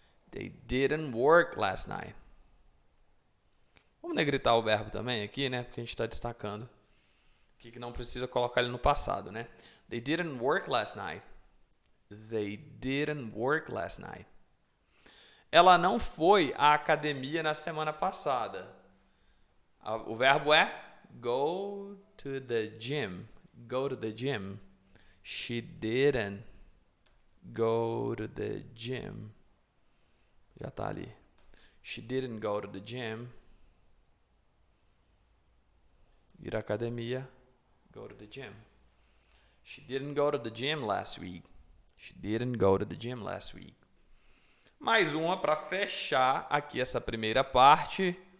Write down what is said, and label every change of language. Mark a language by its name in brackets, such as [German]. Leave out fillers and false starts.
[English] They didn't work last night. [Portuguese] Vamos negritar o verbo também aqui, né? Porque a gente está destacando aqui que não precisa colocar ele no passado, né? [English] They didn't work last night. They didn't work last night. [Portuguese] Ela não foi à academia na semana passada. O verbo é [English] go to the gym. Go to the gym. She didn't go to the gym. [Portuguese] Já tá ali. [English] She didn't go to the gym. [Portuguese] Ir à academia. [English] Go to the gym. She didn't go to the gym last week. She didn't go to the gym last week. [Portuguese] Mais uma para fechar aqui essa primeira parte.